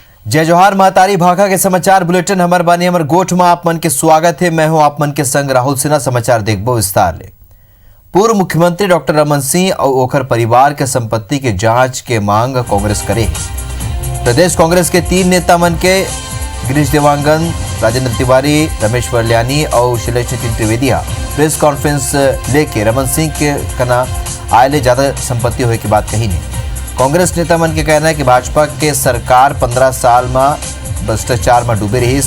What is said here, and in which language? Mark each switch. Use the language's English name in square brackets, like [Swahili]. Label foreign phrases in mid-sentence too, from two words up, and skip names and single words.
[Chhattisgarhi] जय जोहार महतारी भाखा के समाचार बुलेटिन हमर बानी हमर गोठ में आप मन के स्वागत है। मैं हूं आप मन के संग राहुल सिन्हा। समाचार देखबो विस्तार ले। पूर्व मुख्यमंत्री डॉक्टर रमन सिंह और ओखर परिवार के संपत्ति के जांच के मांग कांग्रेस करे। प्रदेश कांग्रेस के 3 नेता मन के गिरीश देवांगन, राजेंद्र तिवारी, रमेश वर्ल्यानी और शैलेश त्रिवेदी प्रेस कॉन्फ्रेंस लेके रमन सिंह के कना आये ज्यादा संपत्ति होने की बात कही नहीं। कांग्रेस नेता मन के कहना है कि भाजपा के सरकार 15 साल में भ्रष्टाचार में डूबे रही।